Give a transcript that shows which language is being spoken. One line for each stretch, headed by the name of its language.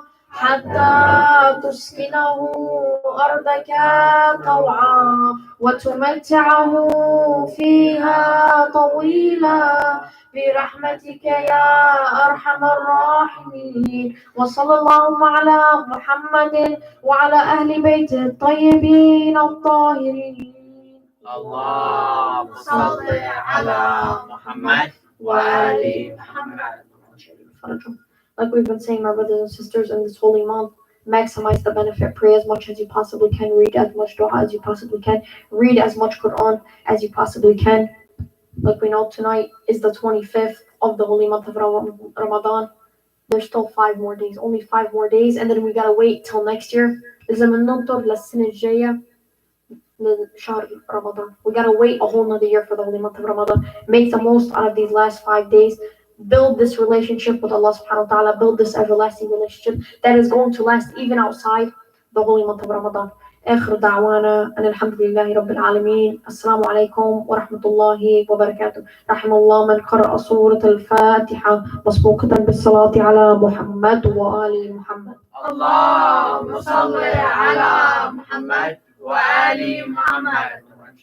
Arabic: حتى تسكنه أرضك طوعا وتمتعه فيها طويلا برحمتك يا أرحم الراحمين. وصلى الله على محمد وعلى أهل بيته الطيبين الطاهرين. اللهم صل على محمد وآل محمد.
English: Like we've been saying, my brothers and sisters, in this holy month, maximize the benefit. Pray as much as you possibly can. Read as much dua as you possibly can. Read as much Quran as you possibly can. Like we know, tonight is the 25th of the holy month of Ramadan. There's still 5 more days, only 5 more days, and then we gotta wait till next year. We gotta wait a whole nother year for the holy month of Ramadan. Make the most out of these last 5 days. Build this relationship with Allah subhanahu wa ta'ala. Build this everlasting relationship that is going to last even outside the holy month of Ramadan.
Arabic: آخر دعوانا أن الحمد لله رب العالمين. السلام عليكم ورحمة الله وبركاته. رحم الله من قرأ سورة الفاتحة مسبوقة بالصلاة على محمد وآل محمد. اللهم صل على محمد وآل محمد.